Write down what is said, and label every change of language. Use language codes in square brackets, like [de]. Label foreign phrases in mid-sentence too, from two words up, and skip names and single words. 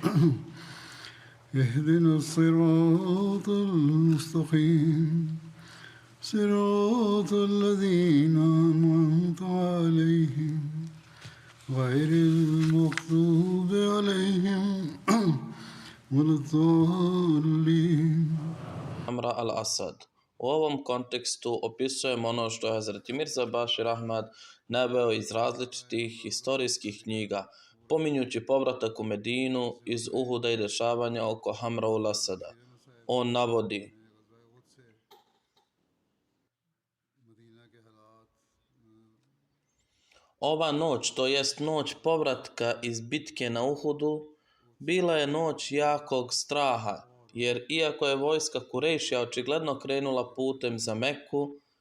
[ar] اهدنا الصراط المستقيم صراط الذين أنعمت عليهم غير المغضوب عليهم ولا الضالين. [bs] Amra al-Asad. U ovom kontekstu opisujemo ono što je Hazreti Mirza Bashir Ahmad naveo iz različitih historijskih knjiga, pominjući povratak u Medinu iz Uhuda i dešavanja oko Hamra al-Asada. On navodi: ova noć, to jest noć povratka iz bitke na Uhudu, bila je noć jakog straha, jer iako je vojska Kurejšija očigledno krenula putem za Meku,